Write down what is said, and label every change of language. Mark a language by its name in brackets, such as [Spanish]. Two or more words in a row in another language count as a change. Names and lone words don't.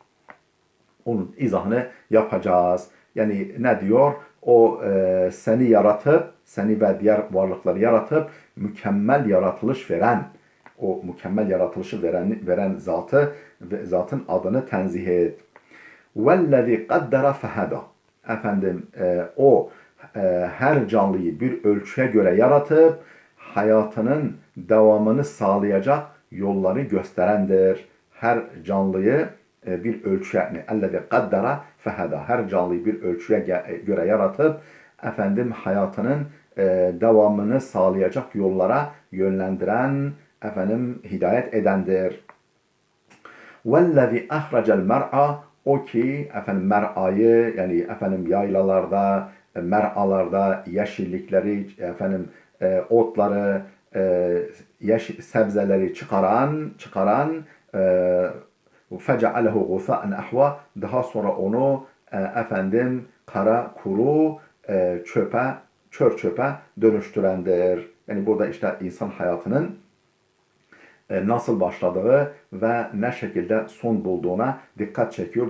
[Turkish] Onun izahını yapacağız. Yani ne diyor? O seni yaratıp, seni ve diğer varlıkları yaratıp mükemmel yaratılış veren, o mükemmel yaratılışı veren zatın adını tenzih et. [Arabic] وَالَّذِي قَدَّرَ فَهَدَى. [Turkish] O her canlıyı bir ölçüye göre yaratıp hayatının devamını sağlayacak yolları gösterendir. Her canlıyı bir ölçüye, [Arabic] اَلَّذِي قَدَّرَ فَهَدَى. [Turkish] Her canlıyı bir ölçüye göre yaratıp hayatının devamını sağlayacak yollara yönlendiren, hidayet edendir. [Arabic] وَالَّذِي أَخْرَجَ الْمَرْعَى. [Turkish] O ki mer'ayı, yani yaylalarda, mer'alarda yeşillikleri, otları, sebzeleri çıkaran [Arabic] فَجَعَلَهُ غُثَاءً أَحْوَى. [Turkish] Daha sonra onu kara kuru çöp çöpe dönüştürendir. Yani burada işte insan hayatının nasıl başladığı ve ne şekilde son bulduğuna dikkat çekiyor.